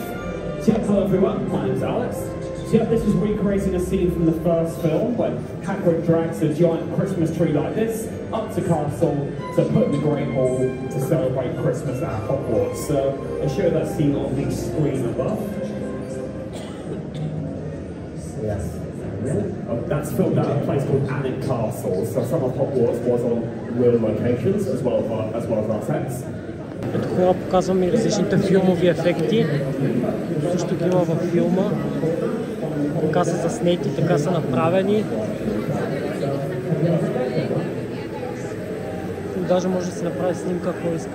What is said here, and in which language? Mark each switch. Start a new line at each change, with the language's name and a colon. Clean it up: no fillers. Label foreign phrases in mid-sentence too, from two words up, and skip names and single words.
English: So yeah, hello everyone, my name's Alex. So yeah, this is recreating a scene from the first film when Hagrid drags a giant Christmas tree like this up to Castle to put in the Great Hall to celebrate Christmas at Hogwarts. So I'll show that scene on the screen above. Yes. That's filmed at a place called Alnwick Castle, so some of Hogwarts was on real locations as well as our sets.
Bulgarian: Ето хора показваме и различните филмови ефекти, също ги има във филма. Така са заснети, така са направени. Даже може да си направи снимка, ако искаш.